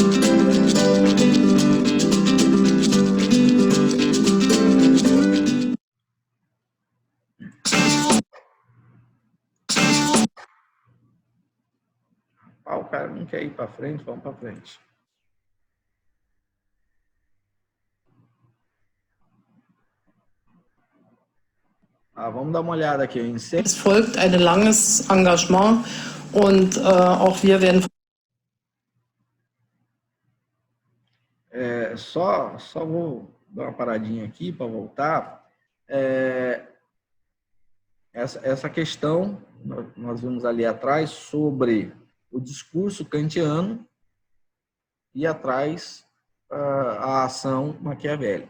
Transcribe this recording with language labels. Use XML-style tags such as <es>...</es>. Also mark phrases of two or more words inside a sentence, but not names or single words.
<pt>Ah, o cara não quer ir para frente, vamos para frente. Vamos dar uma olhada aqui.</pt> <de>Es folgt ein langes Engagement und auch wir werden...</de> <pt>Só vou dar uma paradinha aqui para voltar. Essa questão, nós vimos ali atrás, sobre o discurso kantiano e atrás a ação maquiavélica.</pt>